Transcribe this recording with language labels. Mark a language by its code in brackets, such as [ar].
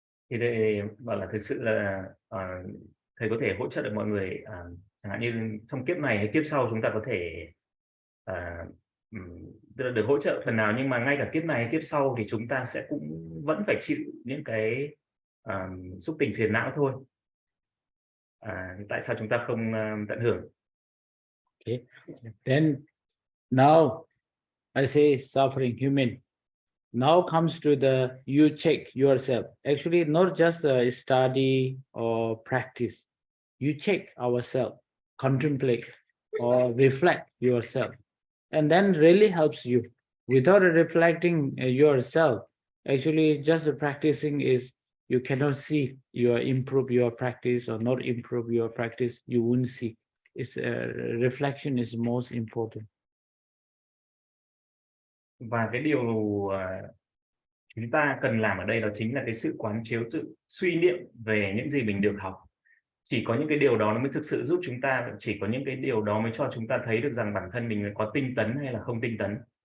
[vi] Thì đây bảo là thực sự là thầy có thể hỗ trợ được mọi người, chẳng hạn như trong kiếp này hay kiếp sau chúng ta có thể à, tức là được hỗ trợ phần nào, nhưng mà ngay cả kiếp này hay kiếp sau thì chúng ta sẽ cũng vẫn phải chịu những cái xúc tình phiền não thôi. Tại sao chúng ta không tận hưởng? [en] Okay. Then now I say suffering human. Now comes to the you check yourself. Actually, not just study or practice. You check ourselves, contemplate or reflect yourself, and then really helps you. Without reflecting yourself, actually, just the practicing is you cannot see your improve your practice or not improve your practice. You won't see. It's reflection is most important. [vi] Và cái điều chúng ta cần làm ở đây đó chính là cái sự quán chiếu, sự suy niệm về những gì mình được học. Chỉ có những cái điều đó nó mới thực sự giúp chúng ta, chỉ có những cái điều đó mới cho chúng ta thấy được rằng bản thân mình có tinh tấn hay là không tinh tấn.